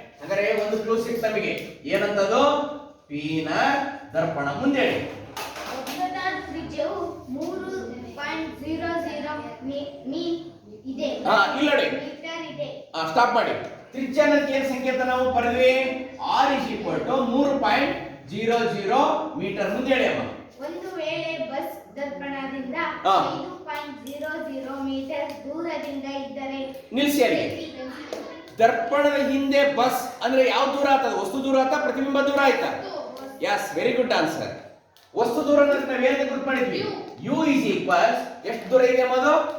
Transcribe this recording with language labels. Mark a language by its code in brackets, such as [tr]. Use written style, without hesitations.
[kn] ಹಾಗಾದ್ರೆ ಒಂದು clue six ನಮಗೆ. ಏನಂತದು? ಪೀನ ದರ್ಪಣ. ಮುಂದೆ ಹೇಳಿ. ವಕ್ರತಾ ತ್ರಿಜ್ಯವು 3.00 ಮೀ ಇದೆ. ಇಲ್ಲ ನೋಡಿ, ಮೀಟರ್ ಇದೆ. ಸ್ಟಾಪ್ ಮಾಡಿ. ತ್ರಿಜ್ಯ ಅನ್ನೋದಕ್ಕೆ ಏನ್ ಸಂಕೇತ ನಾವು ಬರೆದ್ವಿ? [en] r is equal to 3.00 metre. [kn] ಮುಂದೆ ಹೇಳಿ ಅಮ್ಮ. ಒಂದು ವೇಳೆ ಬಸ್ ದರ್ಪಣದಿಂದ 5.00 ಮೀಟರ್ ದೂರದಿಂದ ಇದ್ದರೆ ನಿಲ್ಲಿಸಿ. ಅಲ್ಲಿ ದರ್ಪಣದ ಹಿಂದೆ ಬಸ್ ಅಂದ್ರೆ ಯಾವ ದೂರ ಆಗ್ತದೆ? ವಸ್ತು ದೂರ ಆಯ್ತಾ, ಪ್ರತಿಬಿಂಬ ದೂರ ಆಯ್ತಾ? [en] Yes, very good answer. [kn] ವಸ್ತು ದೂರ ಅಂದ್ರೆ ನಾವು ಏನು ಗುರುತು ಮಾಡಿದ್ವಿ? [en] u is equals [kn] ಎಷ್ಟು ದೂರ ಇದೆ ಅದು?